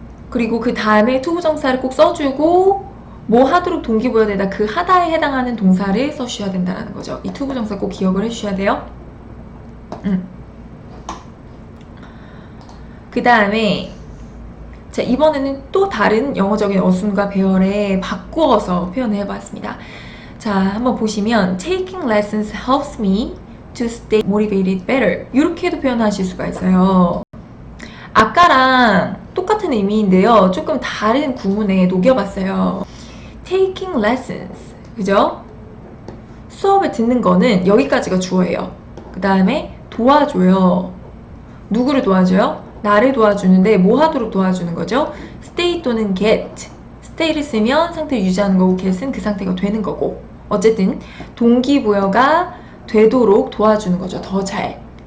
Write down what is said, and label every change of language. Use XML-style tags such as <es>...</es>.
<ko>그리고 그 다음에 투부정사를 꼭 써주고 뭐 하도록 동기부여되다, 그 하다에 해당하는 동사를 써주셔야 된다는 거죠. 이 투부정사 꼭 기억을 해주셔야 돼요. 그 다음에 자, 이번에는 또 다른 영어적인 어순과 배열에 바꾸어서 표현을 해봤습니다. 자, 한번 보시면</ko> <en>Taking lessons helps me to stay motivated better,</en> <ko>이렇게도 표현하실 수가 있어요. 아까랑 똑같은 의미인데요, 조금 다른 구문에 녹여봤어요.</ko> <en>Taking lessons,</en> <ko>그죠? 수업을 듣는 거는 여기까지가 주어예요. 그 다음에 도와줘요. 누구를 도와줘요? 나를 도와주는데 뭐 하도록 도와주는 거죠? stay 또는 get. stay를 쓰면 상태를 유지하는 거고 get은 그 상태가 되는 거고, 어쨌든 동기부여가 되도록 도와주는 거죠. 더 잘.</ko>